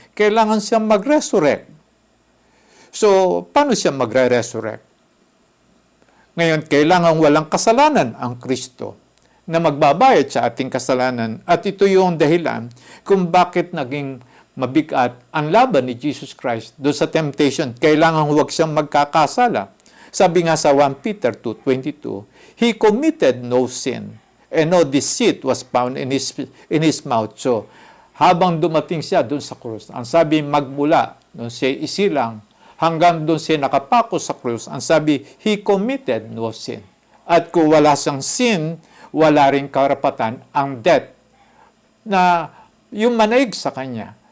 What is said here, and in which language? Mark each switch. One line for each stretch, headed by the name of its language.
Filipino: Kailangan siyang mag-resurrect. So, paano siya magre-resurrect? Ngayon, kailangan walang kasalanan ang Kristo na magbabayad sa ating kasalanan. At ito yung dahilan kung bakit naging mabigat ang laban ni Jesus Christ doon sa temptation. Kailangan huwag siyang magkakasala. Sabi nga sa
English: 1 Peter 2:22, He committed no sin, and no deceit was found in his mouth.
Filipino: So, habang dumating siya doon sa krus, ang sabi magmula, doon siya isilang, hanggang doon siya nakapako sa krus, ang sabi,
English: He committed no sin.
Filipino: At kung wala siyang sin, wala rin karapatan ang death na yung manaig sa kanya.